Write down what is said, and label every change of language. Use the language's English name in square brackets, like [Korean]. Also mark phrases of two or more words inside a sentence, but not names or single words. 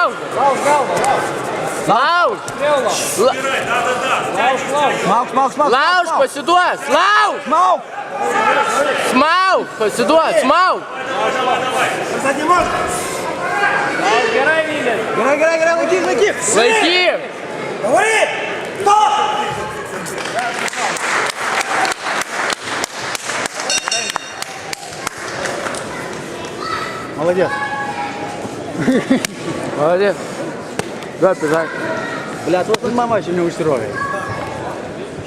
[Lithuanian] Smauk. Lauž, pasiduos. Lauž. Smauk, pasiduos. Smauk. Gerai, laikyk. Laikyk. [Russian] Говори! Стоп! Молодец. Давай, пижак. Блядь, вот он мама еще не устроит.